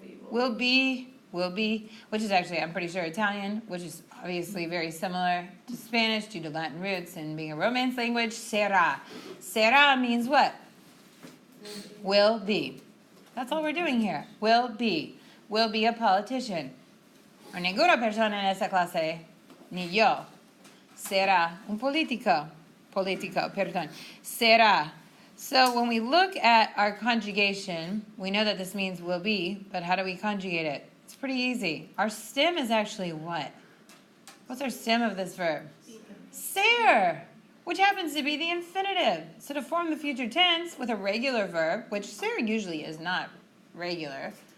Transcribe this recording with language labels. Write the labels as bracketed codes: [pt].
[en] Will be, which is actually, I'm pretty sure, Italian, which is obviously very similar to Spanish due to Latin roots and being a Romance language. Será. Será means what? Will be. That's all we're doing here. Will be. Will be a politician. [es] O ninguna persona en esa clase, ni yo, será un político. Perdón. Será. [en] So when we look at our conjugation, we know that this means will be, but how do we conjugate it? It's pretty easy. Our stem is actually what? What's our stem of this verb? Ser, which happens to be the infinitive. So to form the future tense with a regular verb, which ser usually is not regular.